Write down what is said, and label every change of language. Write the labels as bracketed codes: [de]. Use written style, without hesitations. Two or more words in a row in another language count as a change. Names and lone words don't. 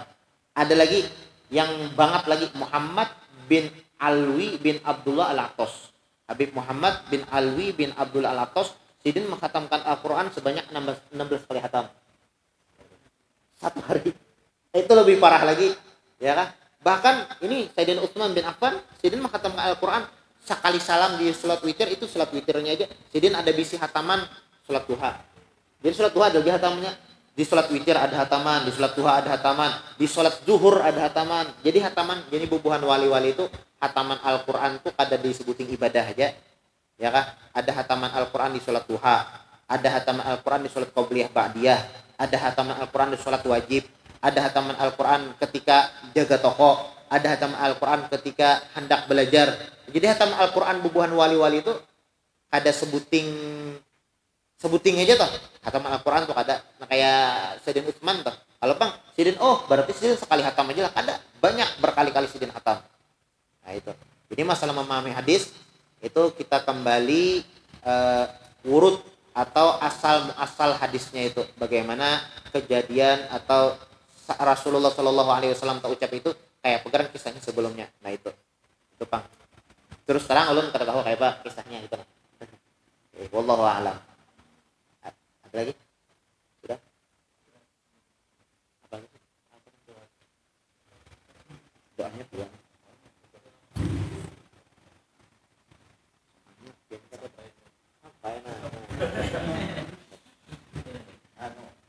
[id] Ada lagi yang banget lagi Muhammad bin Alwi bin Abdullah Al-Atos. [bjn] Habib Muhammad bin Alwi bin Abdullah Al-Atos sidin menghatamkan Al-Quran sebanyak 16 kali khatam. [id] Satu hari. Itu lebih parah lagi, ya kan? [bjn] Bahkan ini Sayyidina Utsman bin Affan sidin menghatamkan Al-Quran sekali salam di salat witir itu salat witirnya aja. Sidin ada bisi hataman salat duha. Jadi salat duha ada hatamannya. [id] Di salat witir ada hataman, di salat duha ada hataman, di salat zuhur ada hataman. [bjn] Jadi hataman, jadi bubuhan wali-wali itu hataman Al-Qur'an itu kada disebutin ibadah aja. [id] Ya kan? Ada hataman Al-Qur'an di salat duha, ada hataman Al-Qur'an di salat qabliyah ba'diyah, ada hataman Al-Qur'an di salat wajib, ada hataman Al-Qur'an ketika jaga toko, ada hataman Al-Qur'an ketika hendak belajar. [bjn] Jadi hataman Al-Qur'an bubuhan wali-wali itu ada sebuting sebuting aja toh hataman Al-Quran tuh ada. Nah kayak Sidin Utsman toh. Kalau bang Sidin, oh berarti Sidin sekali hatam aja lah. Ada banyak berkali-kali Sidin hatam. [id] Nah itu. Jadi masalah memahami hadis itu kita kembali urut atau asal hadisnya itu. Bagaimana kejadian atau Rasulullah [ar] Shallallahu Alaihi Wasallam [id] tak ucap itu kayak pegang kisahnya sebelumnya. Nah itu bang. [bjn] Terus sekarang ulun kada tahu kayak apa kisahnya itu. [ar] Wallahu a'lam. [id] Ada lagi? Sudah? Apa lagi? Doanya buang. Apa ya? Anu.